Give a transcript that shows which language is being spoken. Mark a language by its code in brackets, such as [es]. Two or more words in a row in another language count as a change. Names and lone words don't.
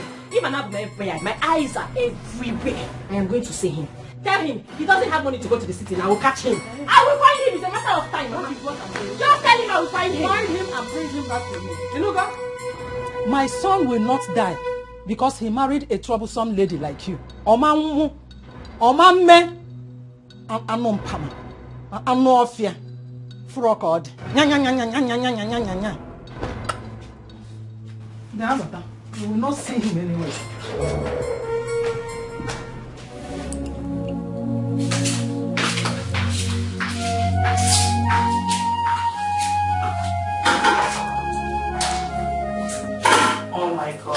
[en] Even my eyes are everywhere. I am going to see him. Tell him he doesn't have money to go to the city and I will catch him. I will find him. It's a matter of time. Just tell him I will find him. Find him and bring him back to me. You know that? My son will not die because he married a troublesome lady like you. Omamme, anompama, anofia, frogod. You will not see him anyway. Oh my God.